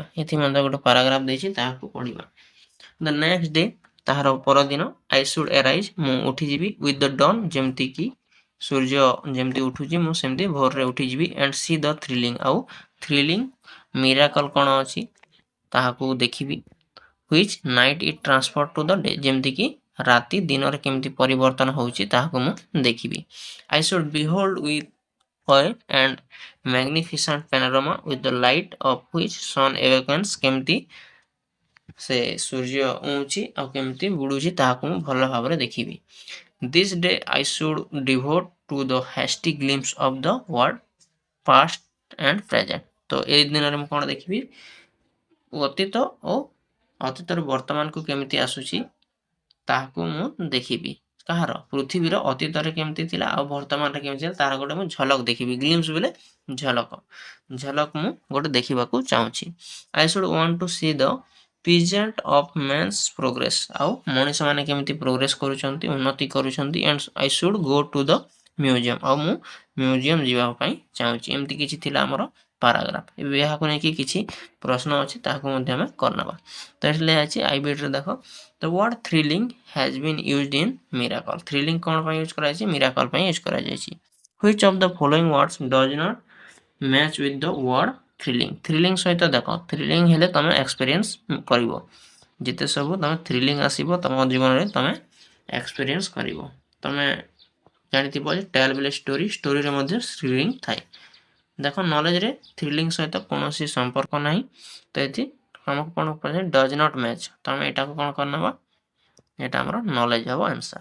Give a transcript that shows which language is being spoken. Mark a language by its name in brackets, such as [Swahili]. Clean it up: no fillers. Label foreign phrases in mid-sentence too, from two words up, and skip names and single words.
[Odia] ଏଥି ମଧ୍ୟ ଗୋଟେ ପାରାଗ୍ରାଫ ଦେଇଛି ତାହାକୁ ପଢ଼ିବା। [English] the next day, [Odia] ତାହାର ପରଦିନ, [English] I should arise, [Odia] ମୁଁ ଉଠିଯିବି, [English] with the dawn, [Odia] ଯେମିତିକି ସୂର୍ଯ୍ୟ ଯେମିତି ଉଠୁଛି ମୁଁ ସେମିତି ଭୋରରେ ଉଠିଯିବି, [English] and see the thrilling, [Odia] ଆଉ [English] thrilling miracle [Odia] କ'ଣ ଅଛି ତାହାକୁ ଦେଖିବି, [English] which night it transfer to the day, [Odia] ଯେମିତିକି ରାତି ଦିନରେ କେମିତି ପରିବର୍ତ୍ତନ ହେଉଛି ତାହାକୁ ମୁଁ ଦେଖିବି। [English] I should behold with and magnificent panorama with the light of which sun awakens, [Odia] କେମିତି ସେ ସୂର୍ଯ୍ୟ ଉଁଛି ଆଉ କେମିତି ବୁଡୁଛି ତାହାକୁ ମୁଁ ଭଲ ଭାବରେ ଦେଖିବି। [English] This day I should devote to the hasty glimpse of the world past and present, [Odia] ତ ଏଇ ଦିନରେ ମୁଁ କ'ଣ ଦେଖିବି, ଅତୀତ ଓ ଅତୀତରୁ ବର୍ତ୍ତମାନକୁ କେମିତି ଆସୁଛି ତାହାକୁ ମୁଁ ଦେଖିବି। କାହାର? ପୃଥିବୀର ଅତୀତରେ କେମିତି ଥିଲା ଆଉ ବର୍ତ୍ତମାନରେ କେମିତି ଥିଲା ତାର ଗୋଟେ ମୁଁ ଝଲକ ଦେଖିବି। ଗ୍ଲିମ୍ସ ବୋଲେ ଝଲକ, ଝଲକ ମୁଁ ଗୋଟେ ଦେଖିବାକୁ ଚାହୁଁଛି। [English] I should want to see the pageant of man's progress, [Odia] ଆଉ ମଣିଷମାନେ କେମିତି ପ୍ରୋଗ୍ରେସ କରୁଛନ୍ତି, ଉନ୍ନତି କରୁଛନ୍ତି। [English] and I should go to the museum, [Odia] ଆଉ ମୁଁ ମ୍ୟୁଜିୟମ ଯିବା ପାଇଁ ଚାହୁଁଛି। ଏମିତି କିଛି ଥିଲା ଆମର ପାରାଗ୍ରାଫ। ଏବେ ଏହାକୁ ନେଇକି କିଛି ପ୍ରଶ୍ନ ଅଛି ତାହାକୁ ମଧ୍ୟ ଆମେ କରିନେବା। ତ ଏଠି ଲେଖା ଅଛି [English] ଆଇ ବିଟ୍ରେ ଦେଖ the word thrilling has been used in miracle। [Odia] thrilling କ'ଣ ପାଇଁ ୟୁଜ୍ କରାଯାଇଛି? miracle ପାଇଁ ୟୁଜ୍ କରାଯାଇଛି। [English] which of the following words does not match with the word thrilling। [Odia] thrilling ସହିତ ଦେଖ, thrilling ହେଲେ ତମେ ଏକ୍ସପିରିଏନ୍ସ କରିବ, ଯେତେ ସବୁ ତମେ thrilling ଆସିବ ତମ ଜୀବନରେ ତମେ ଏକ୍ସପିରିଏନ୍ସ କରିବ। ତମେ ଜାଣିଥିବ ଯେ ଟେଲ୍ ବେଲେ ଷ୍ଟୋରି, ଷ୍ଟୋରିରେ ମଧ୍ୟ thrilling ଥାଏ। ଦେଖ ନଲେଜରେ thrilling ସହିତ କୌଣସି ସମ୍ପର୍କ ନାହିଁ, ତ ଏଠି ଆମକୁ କ'ଣ ପଚାରିଛି [English] does not match, [Odia] ତମେ ଏଟାକୁ କ'ଣ କରିନେବା, এটা ଆମର ନଲେଜ ହେବ ଆନ୍ସର।